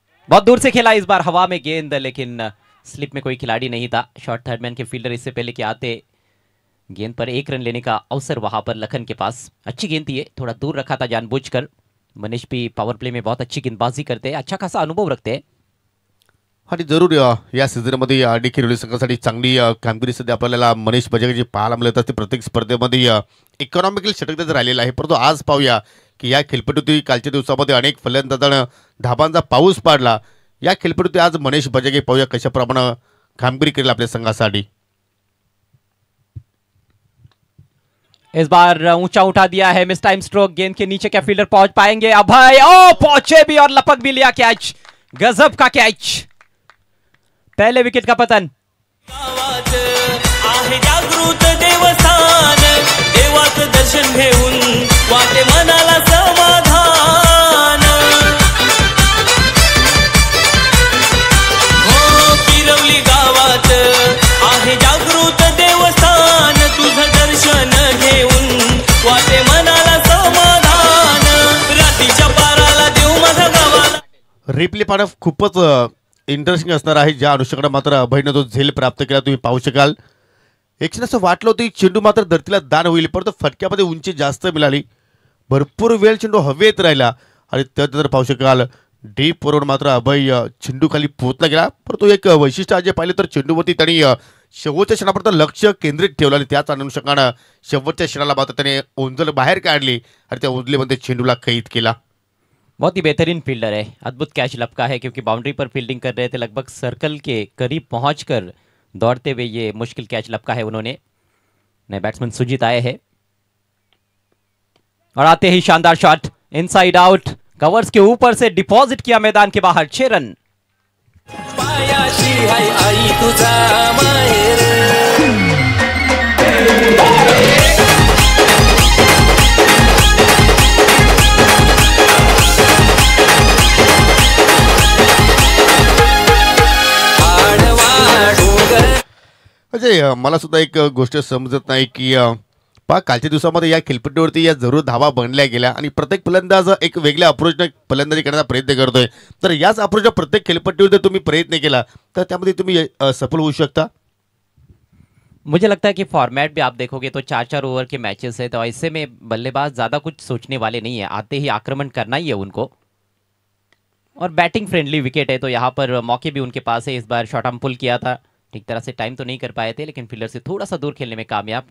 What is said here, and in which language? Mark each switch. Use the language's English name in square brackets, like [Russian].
[Hindi] बहुत दूर से खेला इस बार हवा में गेंद, लेकिन स्लिप में कोई खिलाड़ी नहीं था. शॉर्ट थर्डमैन के फील्डर इससे पहले कि आते गेंद पर 1 रन लेने का अवसर वहां पर लखन के पास. अच्छी गेंद थी, थोड़ा दूर रखा था जानबूझकर. मनीष भी पावर प्ले में बहुत अच्छी गेंदबाजी करते हैं, अच्छा खासा अनुभव रखते हैं. [Marathi] आणि जरूर या सीझनमध्ये आडी किरोली संघासाठी चांगली कामगिरी सध्या आपल्याला मनीष बजागेची पाहायला मिळत असते. प्रत्येक स्पर्धेमध्ये इकॉनॉमिकल षटक त्याचं राहिलेलं आहे. परंतु आज पाहूया की या खेळपट्टीवरती कालच्या दिवसामध्ये अनेक फलंदाजांना धाबांचा पाऊस पाडला. या खेळपट्टीवरती आज मनीष बजागे पाहूया कशाप्रमाणे कामगिरी करेल आपल्या संघासाठी. [Hindi] इस बार ऊंचा उठा दिया है, मिस टाइम स्ट्रोक. गेंद के नीचे क्या फील्डर पहुंच पाएंगे? अभय ओ पहुंचे भी और लपक भी लिया कैच. गजब का कैच. पहले विकेट का पतन. [Marathi] आहे जागृत देवस्थान, देवाचं दर्शन घेऊन वाटे मनाला समाधान. हो किरवली गावात आहे जागृत देवस्थान, तुझं दर्शन घेऊन वाटे मनाला समाधान. रात्रीच्या पाराला देव माझा गावाला. रिप्ले पाहणं खूपच इंटरेस्टिंग असणार आहे. ज्या अनुषंगाने मात्र अभयनं जो झेल प्राप्त केला तुम्ही पाहू शकाल. एक असं वाटलं होतं चेंडू मात्र धरतीला दान होईल, परंतु फटक्यामध्ये उंची जास्त मिळाली. भरपूर वेळ चेंडू हवेत राहिला आणि त्यानंतर पाहू शकाल डीप वरून मात्र अभय चेंडू खाली पोहोचला गेला. परंतु एक वैशिष्ट्य आज जे पाहिलं तर चेंडूवरती त्यांनी शेवटच्या क्षणापर्यंत लक्ष केंद्रित ठेवलं आणि त्याच अनुषंगानं शेवटच्या क्षणाला मात्र त्याने ओंजल बाहेर काढली आणि त्या ओंजलीमध्ये चेंडूला कैद केला. [Hindi] बहुत ही बेहतरीन फील्डर है. अद्भुत कैच लपका है, क्योंकि बाउंड्री पर फील्डिंग कर रहे थे, लगभग सर्कल के करीब पहुंचकर दौड़ते हुए ये मुश्किल कैच लपका है उन्होंने. नए बैट्समैन सुजीत आए हैं और आते ही शानदार शॉट इनसाइड आउट. कवर्स के ऊपर से डिपॉजिट किया मैदान के बाहर. 6 रन. [Marathi] पायाशी हाय आई तुझा माहेर. म्हणजे मला सुद्धा एक गोष्ट समजत नाही की कालच्या दिवसामध्ये या खेळपट्टीवरती या जरूर धावा बनल्या गेल्या आणि प्रत्येक फलंदाज एक वेगळ्या अप्रोचने फलंदाजी करण्याचा प्रयत्न करतोय. तर याच अप्रोचच्या प्रत्येक खेळपट्टीवर जर तुम्ही प्रयत्न केला तर त्यामध्ये तुम्ही सफल होऊ शकता. [Hindi] मुझे लगता है कि फॉर्मेट भी आप देखोगे तो 4-4 ओवर के मैचेस है, तो ऐसे में बल्लेबाज ज़्यादा कुछ सोचने वाले नहीं है, आते ही आक्रमण करना ही है उनको। और बैटिंग फ्रेंडली विकेट है, तो यहाँ पर मौके भी उनके पास है। इस बार शॉर्ट आर्म पुल किया था, ठीक तरह से टाइम तो नहीं कर पाए थे, लेकिन फील्डर से थोड़ा सा दूर खेलने में कामयाब।